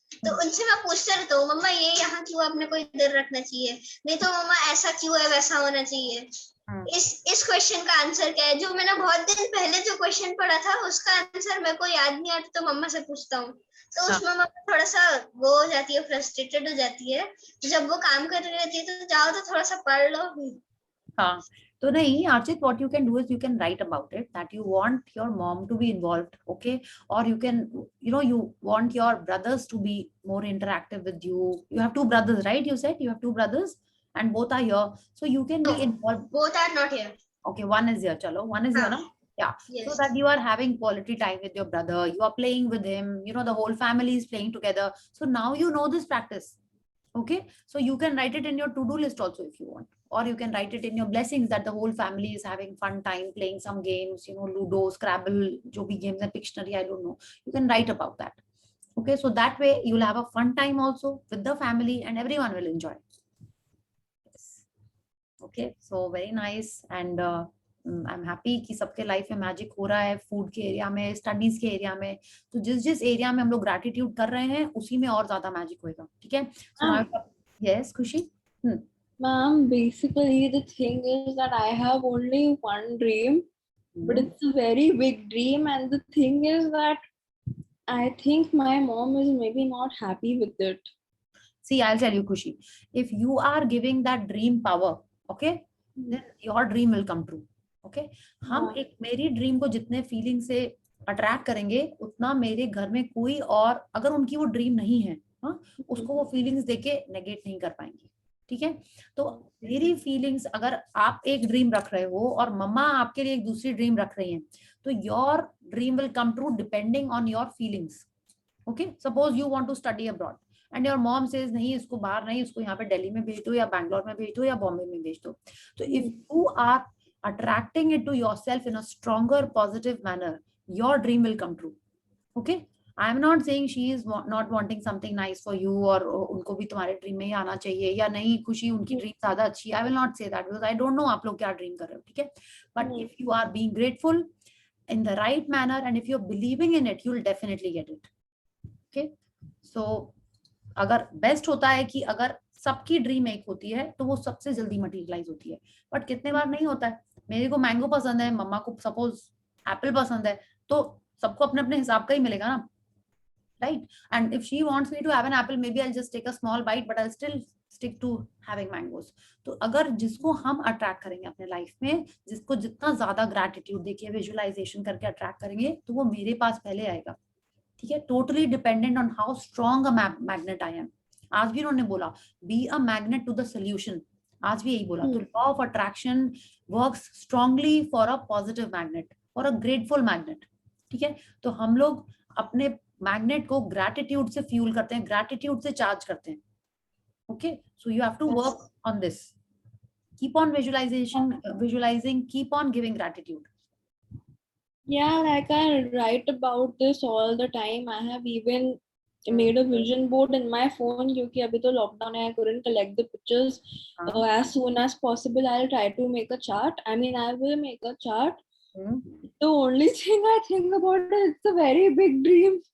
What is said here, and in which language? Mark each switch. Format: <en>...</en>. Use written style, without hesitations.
<hi>तो उनसे मैं पूछते रहता हूँ, मम्मा ये यहाँ क्यों, आपने कोई इधर रखना चाहिए, नहीं तो मम्मा ऐसा क्यों है, वैसा होना चाहिए। इस क्वेश्चन का आंसर क्या है, जो मैंने बहुत दिन पहले जो क्वेश्चन पढ़ा था उसका आंसर मेरे को याद नहीं आता, तो मम्मा से पूछता हूँ। तो उसमें मम्मा थोड़ा सा वो हो जाती है, फ्रस्ट्रेटेड हो जाती है। जब वो काम कर रही रहती है तो जाओ तो थोड़ा सा पढ़ लो। हाँ, तो नहीं</hi> <en>Archit, what you can do is you can write about it that you want your mom to be involved, okay, or you can, you want your brothers to be more interactive with you. You have two brothers, right? You said you have two brothers and both are here, so you can be involved. Both are not here. Okay, one is here, chalo, one is here, na? Yeah. Yes. So that you are having quality time with your brother, you are playing with him, the whole family is playing together. So now you know this practice. Okay, so you can write it in your to-do list also if you want, or you can write it in your blessings that the whole family is having fun time playing some games, Ludo, Scrabble,</en> <hi>jo bhi</hi> <en>games and Pictionary, I don't know. You can write about that. Okay, so that way you'll have a fun time also with the family and everyone will enjoy. Yes. Okay, so very nice, and I'm happy</en> <hi>कि सबके life में magic हो रहा है, food के area में, studies के area में। तो जिस एरिया में हम लोग ग्रैटिट्यूड कर रहे हैं उसी में और ज्यादा मैजिक होएगा, ठीक है। यस खुशी।</hi> <en>Ma'am, basically the thing is that I have only one dream, but it's a very big dream, and the thing is that I think my mom is maybe not happy with it. See, I'll tell you, Khushi, if you are giving that dream power, okay, then your dream will come true.</en> <hi>Okay, हम एक मेरी dream को जितने feeling से attract करेंगे उतना मेरे घर में कोई और, अगर उनकी वो ड्रीम नहीं है, उसको वो फीलिंग्स देके नेगेट नहीं कर पाएंगे, ठीक है। तो मेरी फीलिंग्स, अगर आप एक ड्रीम रख रहे हो और मम्मा आपके लिए एक दूसरी ड्रीम रख रही हैं,</hi> <en>तो your dream will come true depending on your feelings. Okay, suppose you want to study abroad and your mom says</en> <hi>नहीं, इसको बाहर नहीं, इसको यहाँ पे दिल्ली में भेज दो या बैंगलोर में भेज दो या बॉम्बे में भेज दो।</hi> <en>तो if you are attracting it to yourself in a stronger positive manner, your dream will come true. Okay, I am not saying she is not wanting something nice for you, or</en> <hi>उनको भी तुम्हारे dream में ही आना चाहिए या नहीं, खुशी उनकी ड्रीम ज्यादा अच्छी है।</hi> <en>I will not say that because I don't know</en> <hi>आप लोग क्या ड्रीम कर रहे हो, ठीक है।</hi> <en>But if you are being grateful in the right manner and if you're believing in it, you'll definitely get it.</en> <hi>Okay, so अगर best होता है कि अगर सबकी ड्रीम एक होती है तो वो सबसे जल्दी मटेरियलाइज होती है, बट कितने बार नहीं होता है। मेरे को मैंगो पसंद है, मम्मा को सपोज एप्पल पसंद है, तो सबको अपने अपने हिसाब का ही मिलेगा ना, right.</hi> <en>And if she wants me to have an apple, maybe I just take a small bite but I still stick to having mangoes.</en> <hi>तो अगर जिसको हम अट्रैक्ट करेंगे अपने लाइफ में, जिसको जितना ज्यादा ग्रैटिट्यूड देखिए विजुअलाइजेशन करके अट्रैक्ट करेंगे, तो वो मेरे पास पहले आएगा, ठीक है।</hi> <en>Totally dependent on how strong a magnet I am.</en> <hi>आज भी उन्होंने बोला</hi> <en>be a magnet to the solution,</en> <hi>आज भी यही बोला।</hi> <en>तो law of attraction works strongly for a positive magnet, for a grateful magnet.</en> <hi>ठीक है, तो हम लोग अपने मैग्नेट को ग्रैटिट्यूड से फ्यूल करते हैं, ग्रैटिट्यूड से चार्ज करते हैं।</hi> <en>Okay, so you have to work on this, keep on visualizing, keep on giving gratitude. Yeah, like I write about this all the time. I have even made a vision board in my phone</en> <hi>क्योंकि अभी तो lockdown है,</hi> <en>I couldn't collect the pictures. As soon as possible I'll try to make a chart. I mean, I will make a chart. The only thing I think about is it's a very big dream.</en>